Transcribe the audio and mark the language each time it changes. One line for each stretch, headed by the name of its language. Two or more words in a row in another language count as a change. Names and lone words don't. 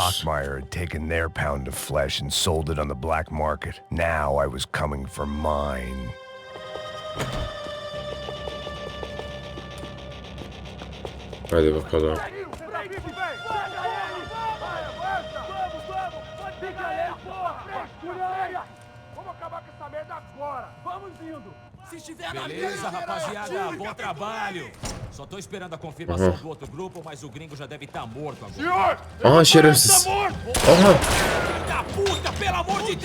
English: Bachmeyer had taken their pound of flesh and sold it on the black market. Now I was coming for mine.
Turkish: Hadi bakalım.
Portuguese: Beleza, rapaziada, bom trabalho. Só tô esperando a confirmação do outro grupo, mas o gringo já deve estar morto agora.
Turkish: Aha, şerefsiz. Aha.
Portuguese: Da puta, pelo amor de Deus!